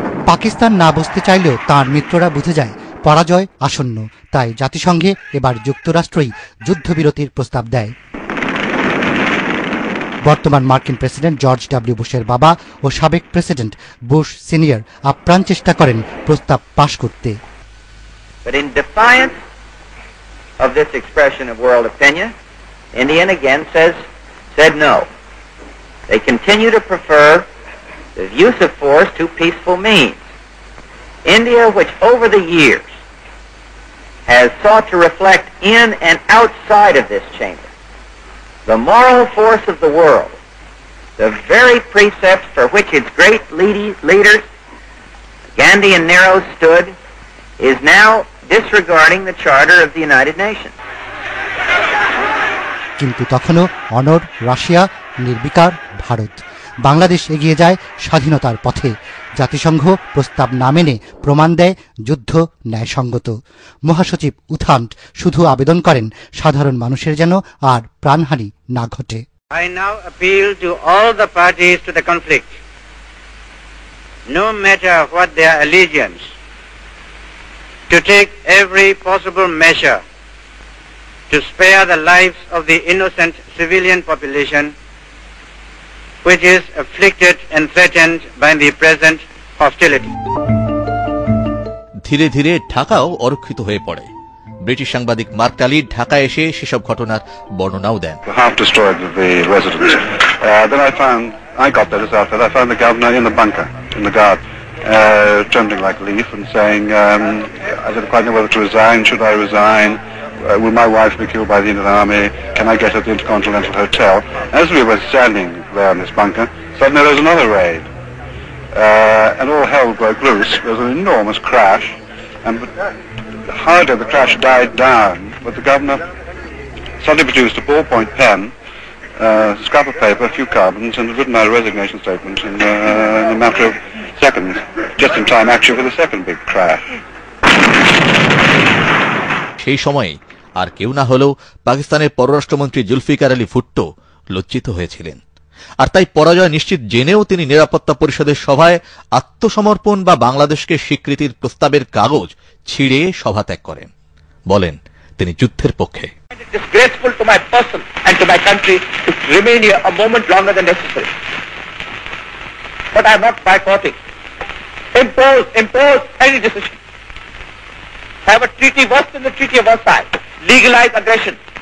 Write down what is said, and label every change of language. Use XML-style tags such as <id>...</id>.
<bn>পাকিস্তান না বুঝতে চাইলেও তার মিত্ররা বুঝে যায় পরাজয় আসন্ন, তাই জাতিসংঘে এবার যুক্তরাষ্ট্রই যুদ্ধবিরতির প্রস্তাব দেয়। বর্তমান মার্কিন প্রেসিডেন্ট জর্জ ডব্লিউ বুশের বাবা ও সাবেক প্রেসিডেন্ট বুশ সিনিয়র আপ্রাণ চেষ্টা করেন প্রস্তাব পাশ করতে।</bn> <en>But in defiance of this expression of world opinion, India again said no. They continue to prefer the use of force to peaceful means. India, which over the years has sought to reflect in and outside of this chamber the moral force of the world, the very precepts for which its great leaders, Gandhi and Nehru, stood, is now disregarding the Charter of the United Nations.</en> <bn>কিন্তু তখনও অনড় Russia, নির্বিকার ভারত। বাংলাদেশ এগিয়ে যায় স্বাধীনতার পথে। জাতিসংঘ প্রস্তাব না মেনে প্রমাণ দেয় যুদ্ধ ন্যায়সঙ্গত। মহাসচিব উথান্ট শুধু আবেদন করেন সাধারণ মানুষের যেন আর প্রাণহানি না ঘটে।</bn> <en>I now appeal to all the parties to the conflict, no matter what their allegiance, to take every possible measure to spare the lives of the innocent civilian population which is afflicted and threatened by the present hostility.</en> <bn>ধীরে ধীরে ঢাকাও অরক্ষিত হয়ে পড়ে। British সাংবাদিক mark টালি ঢাকায় এসে সেসব ঘটনার বর্ণনাও দেন।</bn> <en>Half destroyed the residence. Then I got there just after that. I found the governor in the bunker, in the guard, trembling like a leaf and saying, I didn't quite know whether to resign. Should I resign? Will my wife be killed by the Indian Army? Can I get at the Intercontinental Hotel? As we were standing there in this bunker, suddenly there was another raid. And all hell broke loose. There was an enormous crash. And hardly the crash died down, but the governor suddenly produced a ballpoint pen, scrap of paper, a few carbons, and had written out a resignation statement in a matter of seconds, just in time actually for the second big crash.</en> <bn>সেই সময়ে আর কেউ না হলেও পাকিস্তানের পররাষ্ট্রমন্ত্রী জুলফিকার আলী ভুট্টো লজ্জিত হয়েছিলেন। আর তাই পরাজয় নিশ্চিত জেনেও তিনি নিরাপত্তা পরিষদের সভায় আত্মসমর্পণ বা বাংলাদেশকে স্বীকৃতির প্রস্তাবের কাগজ ছিঁড়ে সভা ত্যাগ করেন। বলেন তিনি যুদ্ধের পক্ষে।</bn> <en>Disgraceful to my person and to my country to remain here a moment longer than necessary. But I am not boycotting. Impose any decision. Have a treaty worse than the Treaty of Versailles. Legalize aggression.</en>